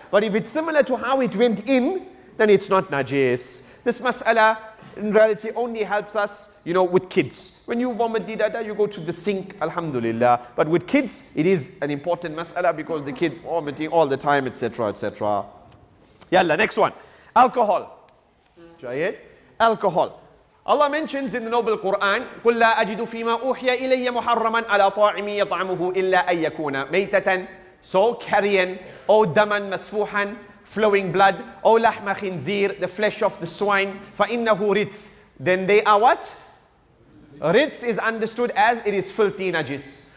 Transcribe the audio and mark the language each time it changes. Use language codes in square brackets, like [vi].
[en] But if it's similar to how it went in, then it's not najis. This mas'ala, in reality, only helps us, you know, with kids. When you vomit, you go to the sink, alhamdulillah. But with kids, it is an important mas'ala because the kid vomiting all the time, etc., etc. Yalla, next one. Alcohol. Jayed? Alcohol. [ar] Allah mentions in the noble Quran, قُلْ لَا أَجِدُ فِي مَا أُوحِيَ إِلَيَّ مُحَرَّمًا عَلَى طَاعِمٍ يَطْعَمُهُ إِلَّا أَن يَكُونَ مَيْتَةً, [en] so carrion, [ar] أو دَمًا مَسْفُوحًا, [en] flowing blood, [ar] أو لَحْمَ خِنْزِير, [en] the flesh of the swine, [ar] فَإِنَّهُ رِتْس, [en] then they are what? Rits is understood as it is filthy najis.